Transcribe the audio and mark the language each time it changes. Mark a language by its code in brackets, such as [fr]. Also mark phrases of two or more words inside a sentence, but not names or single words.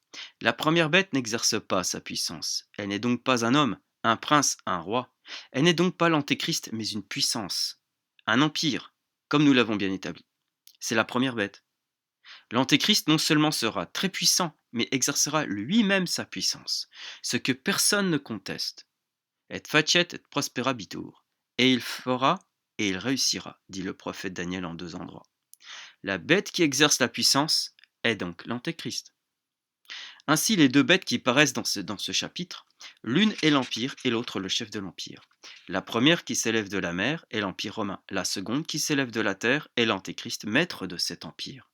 [fr] La première bête n'exerce pas sa puissance. Elle n'est donc pas un homme, un prince, un roi. Elle n'est donc pas l'antéchrist, mais une puissance, un empire, comme nous l'avons bien établi. C'est la première bête. L'antéchrist non seulement sera très puissant, mais exercera lui-même sa puissance, ce que personne ne conteste. [la] Et facet et prosperabitur. [fr] Et il fera et il réussira, dit le prophète Daniel en 2 endroits. La bête qui exerce la puissance est donc l'antéchrist. Ainsi, les 2 bêtes qui paraissent dans ce chapitre, l'une est l'empire et l'autre le chef de l'empire. La première qui s'élève de la mer est l'empire romain. La seconde qui s'élève de la terre est l'antéchrist, maître de cet empire.